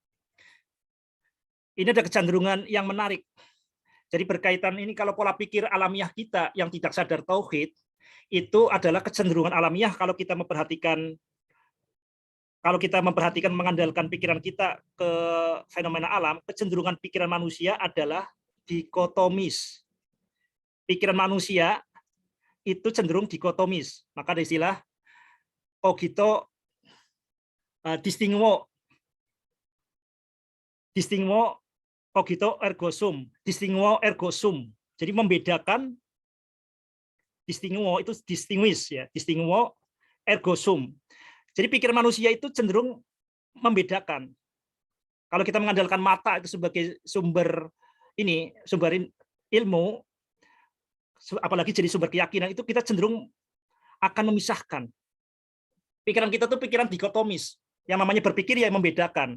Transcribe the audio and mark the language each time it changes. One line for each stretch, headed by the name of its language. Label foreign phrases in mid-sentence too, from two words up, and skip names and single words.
Indonesian: Ini ada kecenderungan yang menarik. Jadi berkaitan ini kalau pola pikir alamiah kita yang tidak sadar tauhid itu adalah kecenderungan alamiah kalau kita memperhatikan mengandalkan pikiran kita ke fenomena alam, kecenderungan pikiran manusia adalah dikotomis. Pikiran manusia itu cenderung dikotomis. Maka ada istilah
Latin: cogito distinguo cogito ergo sum, distinguo ergo sum.
Indonesian: Jadi membedakan, distinguo itu distinguish ya,
Latin: distinguo ergo sum.
Indonesian: Jadi pikiran manusia itu cenderung membedakan. Kalau kita mengandalkan mata itu sebagai sumber ilmu, apalagi jadi sumber keyakinan, itu kita cenderung akan memisahkan. Pikiran kita tuh pikiran dikotomis. Yang namanya berpikir ya membedakan.